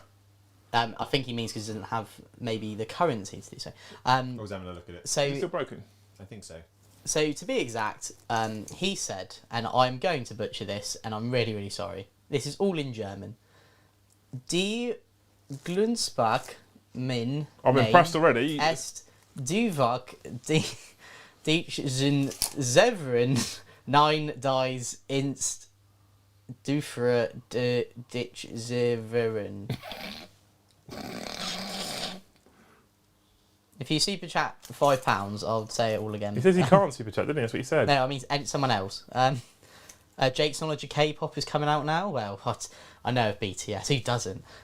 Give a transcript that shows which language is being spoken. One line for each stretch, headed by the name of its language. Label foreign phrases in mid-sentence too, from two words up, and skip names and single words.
English: I think he means because he doesn't have maybe the currency to do so. I was having a look at it. Is it still So, broken? I think so. so to be exact, he said, and I'm going to butcher this, and I'm really, really sorry. This is all in German. Die Glunspach min I'm impressed already. est duvac Dichen Severin 9 dies inst Dufra de Ditch Severin. If you super chat for £5, I'll say it all again. He says he can't super chat, didn't he? That's what he said. No, I mean someone else. Jake's knowledge of K-pop is coming out now. Well, I know of BTS. Who doesn't?